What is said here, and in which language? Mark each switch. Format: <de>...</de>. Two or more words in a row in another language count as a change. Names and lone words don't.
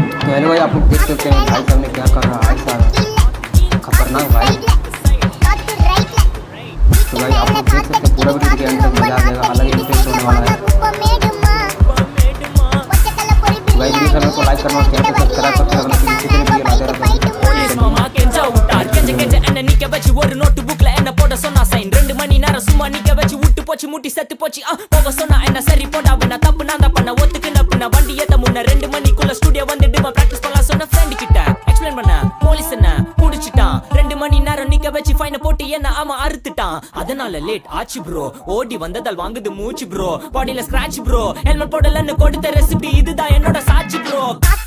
<hi>हेलो भाई, आप लोग देख सकते हैं भाई साहब ने क्या कर रहा है साहब, खतरनाक भाई। तो भाई आप लोग देख सकते हैं पूरा वीडियो के अंत तक मजा आ जाएगा, अलग इंटरेस्ट होने वाला है। तो भाई वीडियो चैनल को लाइक करना, चैनल को सब्सक्राइब करते रहना, किसी भी वीडियो लाते रहना।</hi> <ta>போலீஸ் மாமா கெஞ்சா விட்டார் கெஞ்ச கெஞ்ச என்ன நிக்க வச்சு ஒரு நோட்டு புக்ல என்ன போட சொன்னா சைன் 2 மணி நேரம் சும்மா நிக்க வச்சு விட்டு போச்சு முட்டி செத்து போச்சு போக சொன்னா என்ன சரி போடா வேணா தப்பு நான் தான் பண்ண ஒத்துக்குன பின்ன வண்டி ஏத்த முன்ன 2 மணிக்குள்ள ஸ்டுடியோ வந்துட்டு பிராக்டிஸ் பண்ணலாம் சொன்ன ஃப்ரெண்ட் கிட்ட எக்ஸ்பிளைன் பண்ண போலீஸ் என்ன புடிச்சிட்டான் 2 மணி நேரம் நிக்க வச்சு ஃபைன போட்டு என்ன ஆமா அறுத்துட்டான் அதனால லேட் ஆச்சு ப்ரோ ஓடி வந்ததால் வாங்குது மூச்சு ப்ரோ பாடியில</ta> <en>scratch bro helmet</en> <ta>போடலன்னு கொடுத்த ரெசிபி இதுதான் என்னோட சாட்சி ப்ரோ</ta>